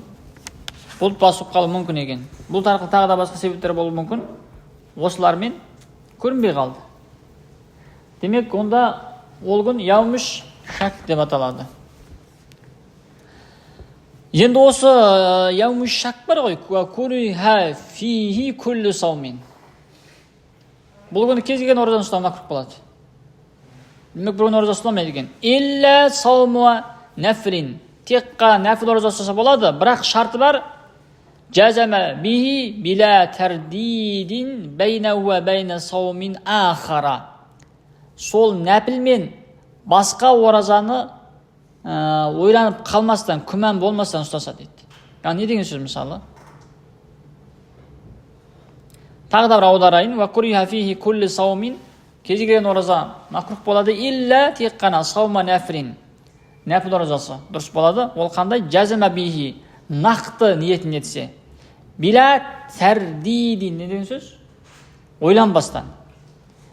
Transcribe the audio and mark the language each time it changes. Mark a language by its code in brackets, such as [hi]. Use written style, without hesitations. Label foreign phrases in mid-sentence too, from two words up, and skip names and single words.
[kk] Бұлт басып қалу мүмкін екен. Бұлт арқылы тағы да басқа себептер болуы мүмкін. Осылармен көрінбей қалды. Демек, онда ол күн [ar] يوم الشك [kk] деп аталады. Енді осы [ar] يوم الشك [kk] бар ғой. [ar] كره فيه كل صوم. [kk] Бұл күні кез келген оразаны ұстау макрух болады. Демек, бір күн ораза ұстамайды екен. [ar] إلا صوم نفل. [kk] Тек қана нәфіл ораза ұстаса болады, бірақ шарты бар. [ar] جازما به بلا ترديد بينه وبين صوم آخر. [kk] Сол нәпілмен басқа оразаны ойланып қалмастан, күмән болмастан ұстаса дейді. Не деген сөз мысалы? Тағы да бір аударайын. [ar] وكره فيه كل صوم. [kk] Кез келген ораза макрух болады. Илля тек қана [ar] صوم نفل. [kk] Нәпіл оразасы дұрыс болады. Ол қандай? [ar] جازما به. [kk] Нақты ниетін етсе. [ar] بلا ترديد. [kk] Не деген сөз? Ойланбастан.